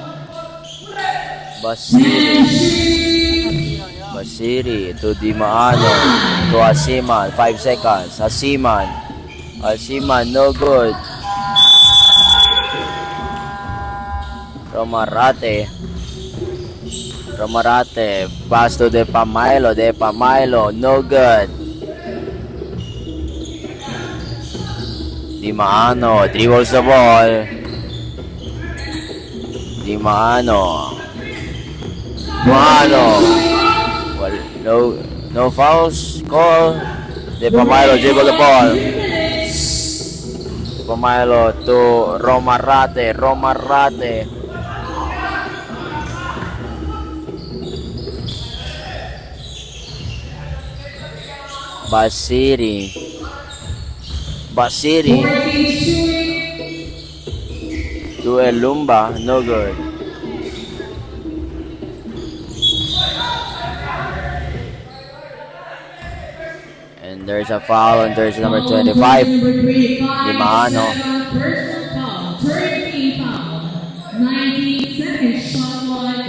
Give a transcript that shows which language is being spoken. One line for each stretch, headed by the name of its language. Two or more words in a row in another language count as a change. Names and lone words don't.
English: Basiri to Di Maano to Asiman. 5 seconds. Asiman, no good. Romarate, pass to De Pamailo, no good. Di Maano dribbles the ball. Di Maano. Well, no fouls call. De Pamailo dribble the ball. De Pamailo to Romarate. Basiri to Elumba, no good. And there's a foul on jersey number 25. Di Maano. 19 seconds shot clock.